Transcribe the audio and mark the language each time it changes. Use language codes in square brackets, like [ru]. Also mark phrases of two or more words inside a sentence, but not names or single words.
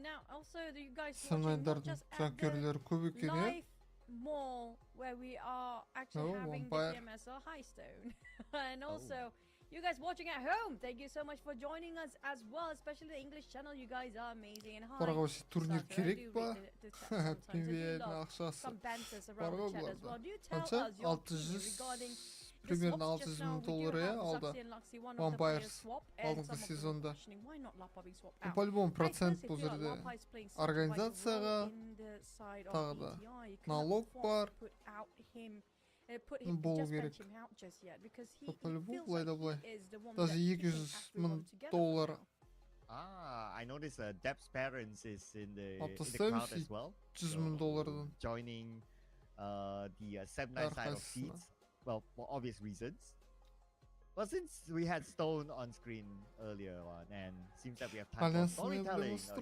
[en] Now also you guys watching not just at the live mall where we are actually having the PMSL High Stone. And also you guys watching at home, thank you so much for joining us as well, especially the English channel. You guys are amazing. And hi, [kk] турнир керек па? [en] Some banters around the chat as well. Do tell us your opinion regarding [kk] примерно $600,000 я алды Vampires алдыңғы сезонда. По-любому процент бұл жерде организацияға, тағы да налог бар. Болу керек. По-любому былай да былай. Даже $200,000. [en] I noticed Deb's parents is in the crowd as well. Joining the 7 side of seats. Well, for obvious reasons. But since we had Stone on screen earlier on, and seems that we have time for storytelling.